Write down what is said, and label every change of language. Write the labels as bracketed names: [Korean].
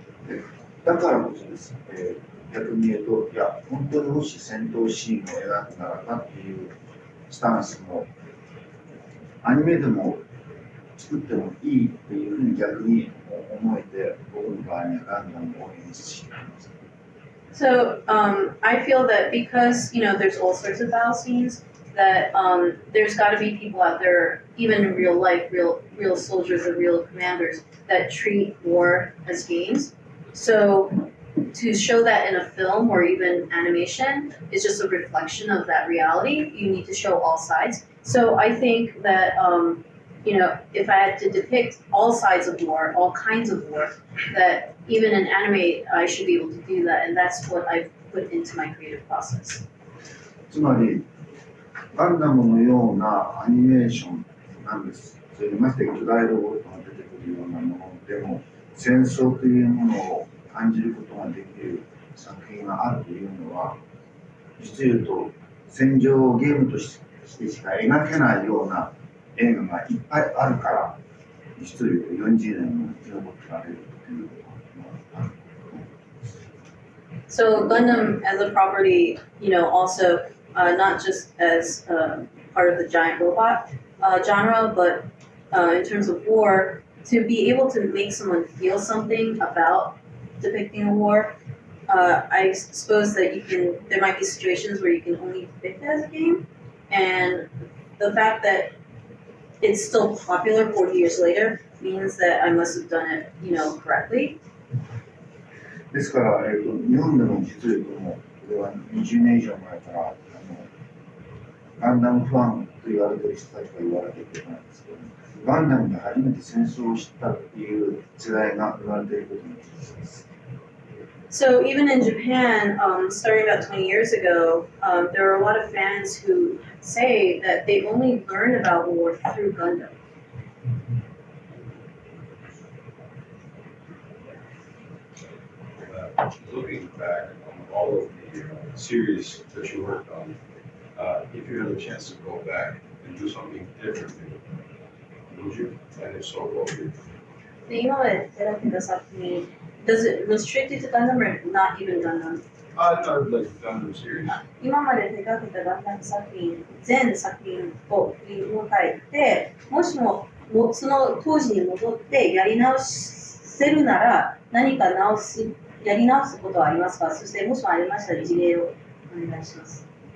[Japanese] でだからこそです、逆に言うと、いや、本当にもし戦闘シーンを描くならばっていうスタンスも、アニメでも作ってもいいっていうふうに逆に思えて、僕の場合にはガンダムを演出しています。 [English] So, I feel that because, there's all sorts of battle scenes, that there's got to be people out there, even in real life, real soldiers and real commanders, that treat war as games. So, to show that in a film or even animation is just a reflection of that reality. You need to show all sides. So, I think that, if I had to depict all sides of war, all kinds of war, that even in anime, I should be able to do that, and that's what I've put into my creative process. [Japanese] つまり、ガンダムのようなアニメーションなんです。それでまして巨大ロボットが出てくるようなものでも、戦争というものを感じることができる作品があるというのは、実言うと戦場をゲームとしてしか描けないような映画がいっぱいあるから、実言うと40年も生き残ってられるということがある。 [English] So Gundam as a property, also not just as part of the giant robot genre, but in terms of war, to be able to make someone feel something about depicting a war, I suppose that there might be situations where you can only depict it as a game, and the fact that it's still popular 40 years later means that I must have done it, correctly. [Japanese] ですから、日本でも実言うとも、これは20年以上前からガンダムファンと言われている人たちが言われていることなんですけど、ガンダムで初めて戦争を知ったっていう世代が言われていることに気づきます。 [English] So even in Japan, starting about 20 years ago, there are a lot of fans who say that they only learned about war through Gundam. Looking back on all of the series that you worked on, if you had a chance to go back and do something differently, would you? And if so, what would you? [Japanese] で今まで手掛けた作品 [English] does it restrict it to Gundam or not even Gundam? No, like Gundam series. [Japanese] 今まで手掛けたガンダム作品、全作品を振り返って、もしもその当時に戻ってやり直せるなら、何かやり直すことはありますか？そしてもしもありましたら事例をお願いします。